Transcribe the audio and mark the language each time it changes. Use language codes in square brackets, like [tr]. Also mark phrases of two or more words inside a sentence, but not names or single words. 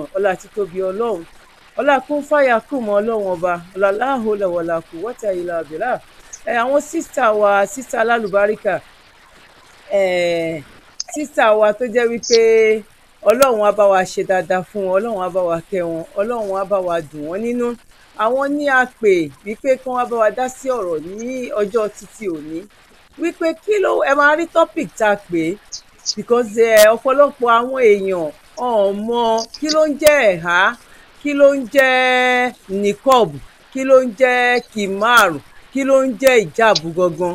[yo] Ọlá títóbi ọlọ́run, ọlá kún fàyà kún mọ́ ọlọ́run ọba, ọlá [ar] لا حول ولا قوة إلا بالله. [yo] Àwọn sísítà wa, sísítà alálùbáríkà, sísítà wa tó jẹ́ wípé ọlọ́run á bá wa ṣe dáadáa fún wọn, ọlọ́run á bá wa kẹ́ wọn, ọlọ́run á bá wa dùn wọ́n nínú. Àwọn ní a pè wípé kí wọ́n bá wa dá sí ọ̀rọ̀ ní ọjọ́ títí òní, wípé kí ló ẹ máa rí topic tá a pè, because ọ̀pọ̀lọpọ̀ àwọn èèyàn ọ̀mọ kí ló ń jẹ́ ẹ̀há, kí ló ń jẹ́ nìkọ́ọ̀bù, kí ló ń jẹ́ kìmáàrù, kí ló ń jẹ́ ìjáàbù gangan.